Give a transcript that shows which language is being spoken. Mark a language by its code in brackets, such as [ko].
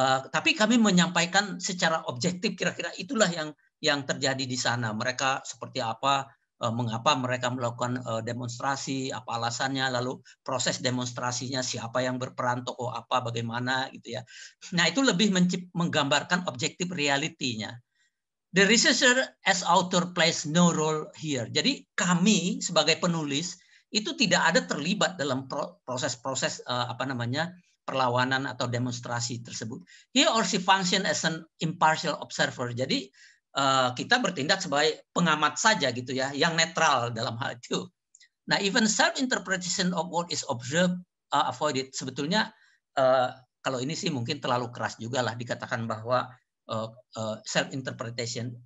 [id] Tapi kami menyampaikan secara objektif kira-kira itulah yang terjadi di sana. Mereka seperti apa, mengapa mereka melakukan demonstrasi, apa alasannya, lalu proses demonstrasinya, siapa yang berperan, tokoh apa, bagaimana gitu ya. Nah, itu lebih menggambarkan objektif realitinya. [en] The researcher as author plays no role here. [id] Jadi kami sebagai penulis itu tidak ada terlibat dalam proses-proses perlawanan atau demonstrasi tersebut. [en] He or she function as an impartial observer. [id] Jadi kita bertindak sebagai pengamat saja gitu ya, yang netral dalam hal itu. [en] Nah, even self-interpretation of what is observed avoided. [id] Sebetulnya kalau ini sih mungkin terlalu keras juga lah dikatakan bahwa self-interpretation.